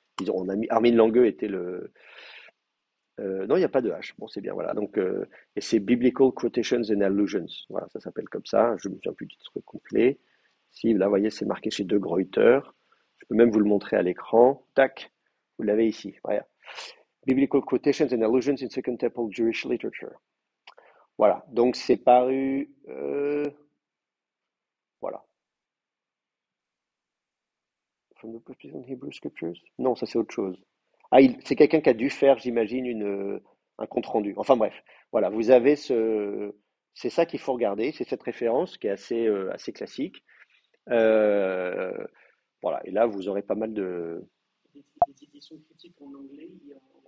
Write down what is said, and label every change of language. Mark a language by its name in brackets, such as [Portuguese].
[French] On a mis, Armin Lange était le. Non, il n'y a pas de H. Bon, c'est bien, voilà. Donc, et c'est Biblical Quotations and Allusions. Voilà, ça s'appelle comme ça. Je ne me souviens plus du titre complet. Si, là, vous voyez, c'est marqué chez De Gruyter. Je peux même vous le montrer à l'écran. Tac, vous l'avez ici. Voilà. Biblical Quotations and Allusions in Second Temple Jewish Literature. Voilà, donc c'est paru. Voilà. [English] From the perspective of Hebrew Scriptures? [French] Non, ça c'est autre chose. Ah, c'est quelqu'un qui a dû faire, j'imagine, un compte-rendu. Enfin bref, voilà, vous avez c'est ça qu'il faut regarder, c'est cette référence qui est assez classique. Voilà, et là vous aurez pas mal de. Les éditions critiques en anglais, il y en a.